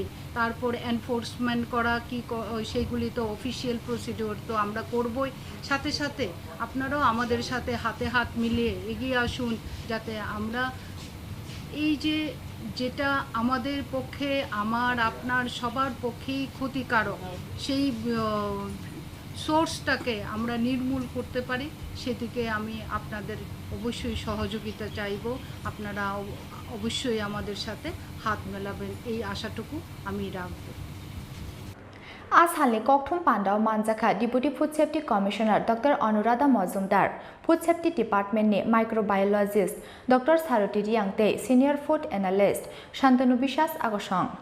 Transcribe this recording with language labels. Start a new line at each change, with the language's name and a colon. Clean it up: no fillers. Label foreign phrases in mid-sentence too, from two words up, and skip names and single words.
Bangla: তারপর এনফোর্সমেন্ট করা কি সেইগুলি তো
English: official procedure
Bangla: তো আমরা করবই, সাথে সাথে আপনারাও আমাদের সাথে হাতে হাত মিলিয়ে এগিয়ে আসুন, যাতে আমরা এই যেটা আমাদের পক্ষে, আমার আপনার সবার পক্ষেই ক্ষতিকারক, সেই সোর্সটাকে আমরা নির্মূল করতে পারি, সেদিকে আমি আপনাদের অবশ্যই সহযোগিতা চাইব। আপনারা অবশ্যই আমাদের সাথে হাত মেলাবেন, এই আশাটুকু আমি রাখব।
Turkic languages: আজ হালে ককথুম পান্ডাও মানজাখা
English: deputy food safety commissioner
Turkic languages: ডক্টর অনুরাধা মজুমদার,
English: food safety departmentनि microbiologist
Turkic languages: डॉक्टर सारथी रियांगते,
English: senior food analyst
Turkic languages: शान्तनु बिश्वास आगसं